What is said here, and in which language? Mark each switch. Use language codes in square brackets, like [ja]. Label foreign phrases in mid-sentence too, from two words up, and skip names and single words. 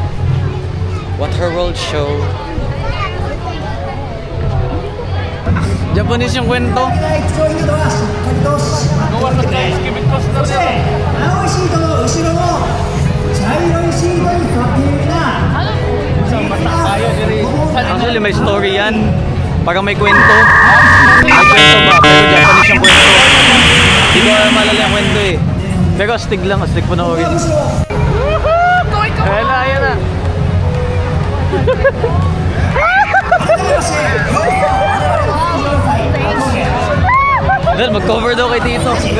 [tl] Waterworld show. Japanese yung kwento. [ja] 青いシートの後ろも茶色いシートに変わっているな。 [tl] Actually, may story yan. Parang may kwento. May kwento ba? Pero Japanese yung kwento. Hindi ko malala yung kwento eh. Pero astig lang, astig panoorin. Ayan na, ayan na. Dahil mag-cover daw kay Tito.